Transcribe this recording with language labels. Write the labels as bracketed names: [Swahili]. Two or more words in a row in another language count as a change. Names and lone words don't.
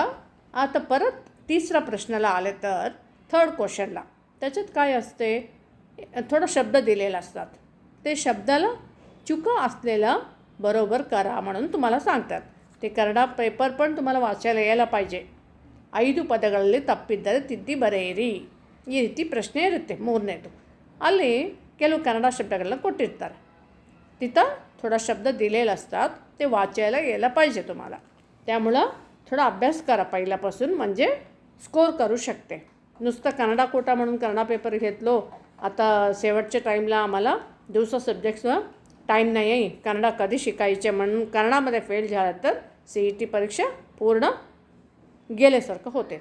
[Marathi] आता परत तिसरा प्रश्नाला आले तर [English] third question, [Marathi] त्याच्यात काय असते, थोडं शब्द दिलेला असतात. ते शब्दाला चुका असलेला बरोबर करा म्हणून तुम्हाला सांगतात. ते कन्नडा पेपर पण तुम्हाला वाचायला यायला पाहिजे. [Kannada] 5 ಪದಗಳಲ್ಲಿ ತಪ್ಪಿದ್ದರೆ ತಿದ್ದಿ ಬರೆಯಿರಿ. ಈ ರೀತಿ ಪ್ರಶ್ನೆ ಇರುತ್ತೆ. ಮೂರನೇದು, ಅಲ್ಲಿ ಕೆಲವು ಕನ್ನಡ ಶಬ್ದಗಳನ್ನ ಕೊಟ್ಟಿರ್ತಾರೆ. [Marathi] तिथं थोडा शब्द दिलेले असतात, ते वाचायला यायला पाहिजे तुम्हाला. त्यामुळं थोडा अभ्यास करा पहिल्यापासून, म्हणजे स्कोर करू शकते. नुसतं कन्नडा कोटा म्हणून कन्नडा पेपर घेतलो, आता शेवटच्या टाईमला आम्हाला दिवसा सब्जेक्ट्सवर टाईम नाही आहे, कन्नडा कधी शिकायचे म्हणून कन्नडामध्ये फेल झालं तर CET परीक्षा पूर्ण गेल्यासारखं होते.